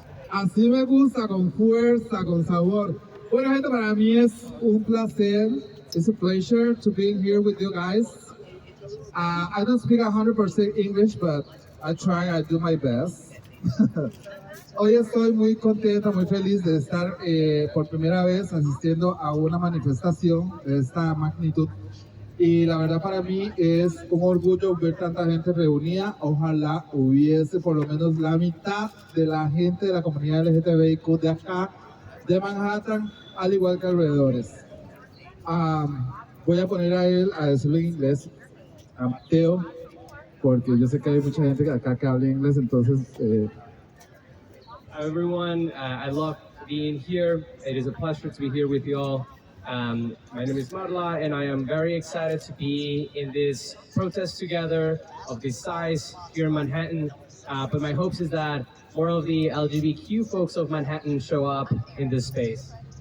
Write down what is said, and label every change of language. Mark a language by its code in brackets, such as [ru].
[es] Así me gusta, con fuerza, con sabor. Bueno, gente, para mí es un placer. [en] It's a pleasure to be here with you guys. I don't speak 100% English, but I try, I do my best. [es] Hoy estoy muy contenta, muy feliz de estar por primera vez asistiendo a una manifestación de esta magnitud. Y la verdad para mí es un orgullo ver tanta gente reunida. Ojalá hubiese por lo menos la mitad de la gente de la comunidad LGTBIQ de acá, de Manhattan, al igual que alrededores. Voy a poner a él a decirlo en inglés, a Mateo, porque yo sé que hay mucha gente acá que habla inglés, entonces... [en] Hi everyone, I love being here. It is a pleasure to be here with you all. My name is Marla, and I am very excited to be in this protest together of this size here in Manhattan. But my hopes is that more of the LGBTQ folks of Manhattan show up in this space.